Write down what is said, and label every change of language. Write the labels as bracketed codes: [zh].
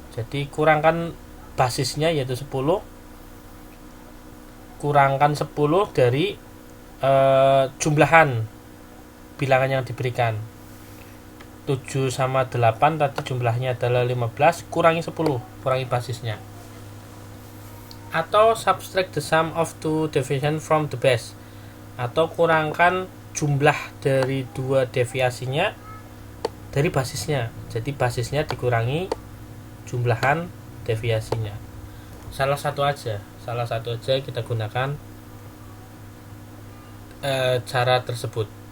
[id] Jadi kurangkan basisnya yaitu 10. Kurangkan 10 dari jumlahan bilangan yang diberikan. 7 sama 8 tadi jumlahnya adalah 15, kurangi 10, kurangi basisnya. [en] Atau subtract the sum of two deviation from the base. [id] Atau kurangkan jumlah dari 2 deviasinya dari basisnya. Jadi basisnya dikurangi jumlahan deviasinya. Salah satu aja kita gunakan cara tersebut.